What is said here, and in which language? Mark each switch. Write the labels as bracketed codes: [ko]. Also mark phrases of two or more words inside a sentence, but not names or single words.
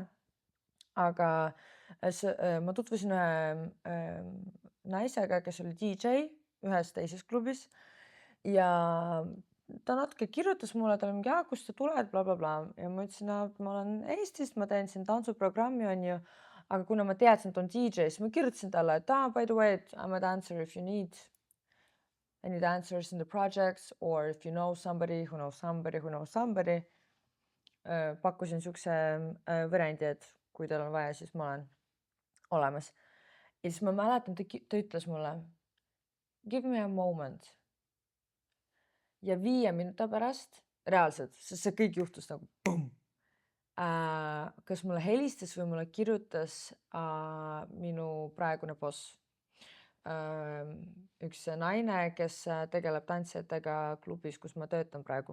[et] Aga ma tutvusin ühe naisega, kes oli DJ ühes teises klubis ja ta natuke kirjutas mulle, ta oli mingi, kust sa tuled, blablabla. Ja ma ütlesin, et ma olen Eestist, ma teen siin tantsuprogrammi, on ju. Aga kuna ma teadsin, et on DJ, siis ma kirjutasin talle, et [en] by the way, I'm a dancer if you need any dancers in the projects or if you know somebody who knows somebody who knows somebody. [et] Pakkusin siukse variandi, et kui teil on vaja, siis ma olen olemas. Ja siis ma mäletan, ta ütles mulle, [en] give me a moment. [et] Ja 5 minuta pärast, reaalselt, sest see kõik juhtus nagu pum. Kas mulle helistas või mulle kirjutas minu praegune boss. Üks naine, kes tegeleb tantsijatega klubis, kus ma töötan praegu.